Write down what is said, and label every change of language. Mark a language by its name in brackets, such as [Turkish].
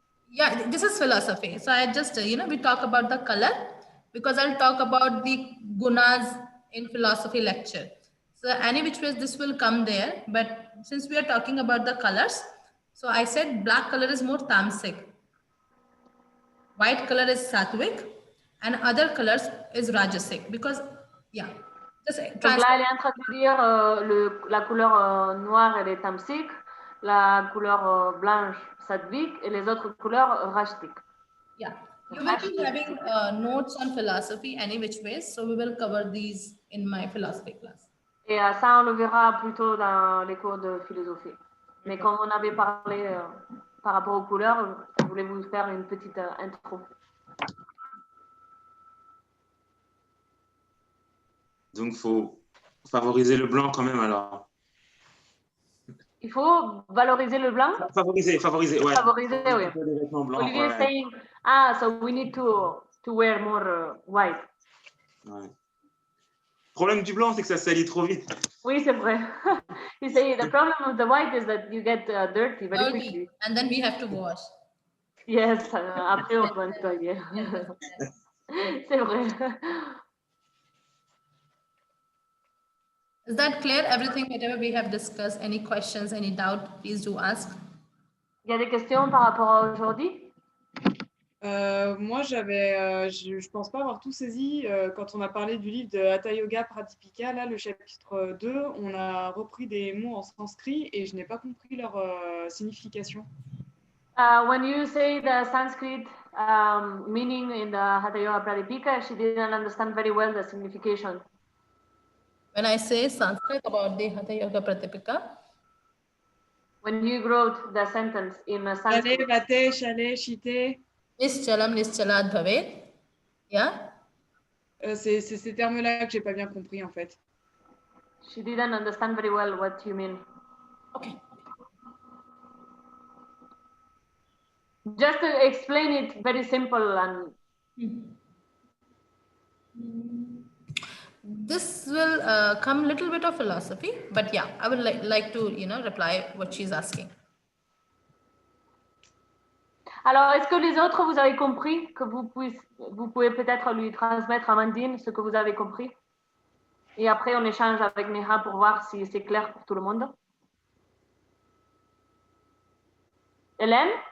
[English] Yeah, this is philosophy. So I just, we talk about the color because I'll talk about the gunas in philosophy lecture. So any which ways this will come there. But since we are talking about the colors, so I said black color is more tamasic. White color is sattvic and other colors is rajasic because, yeah. [French] Donc là, elle est en train de dire la couleur noire, elle est tamasique, la couleur blanche, sattvique, et les autres couleurs, rajasiques. [English] Yeah, you will be having notes on philosophy any which ways, so we will cover these in my philosophy class. [French] Et ça, on le verra plutôt dans les cours de philosophie. Mais comme on avait parlé par rapport aux couleurs, je voulais vous faire une petite intro. Donc, il faut favoriser le blanc quand même, alors. Il faut valoriser le blanc. Favoriser, ouais. Favoriser, oui. Les vêtements blancs, [English] Olivier is [French] ouais. [English] saying, so we need to wear more white. [French] Ouais. Le problème du blanc, c'est que ça salit trop vite. Oui, c'est vrai. [English] He say the problem of the white is that you get dirty very quickly. And then we have to wash. [French] Yes, après on doit nettoyer. C'est vrai. [English] Is that clear? Everything, whatever we have discussed, any questions, any doubt, please do ask. [French] Il y a des questions par rapport à aujourd'hui? Moi, je pense pas avoir tout saisi. Quand on a parlé du livre de Hatha Yoga Pradipika, là, le chapitre 2, on a repris des mots en sanskrit et je n'ai pas compris leur signification. [English] When you say the Sanskrit meaning in the Hatha Yoga Pradipika, she didn't understand very well the signification. When I say Sanskrit about the Hatha Yoga Pradipika, when you wrote the sentence in Sanskrit. [Sanskrit] Chale, vate, chale, shite. Nischalam, nischalad bhavet. [English] Yeah? [French] C'est ces termes-là que j'ai pas bien compris en fait. [English] She didn't understand very well what you mean. Okay. Just to explain it very simple and. This will come a little bit of philosophy, but yeah, I would like to, reply what she's asking. [French] Alors, est-ce que les autres, vous avez compris que vous pouvez peut-être lui transmettre à Amandine ce que vous avez compris? Et après, on échange avec Neha pour voir si c'est clair pour tout le monde. Hélène?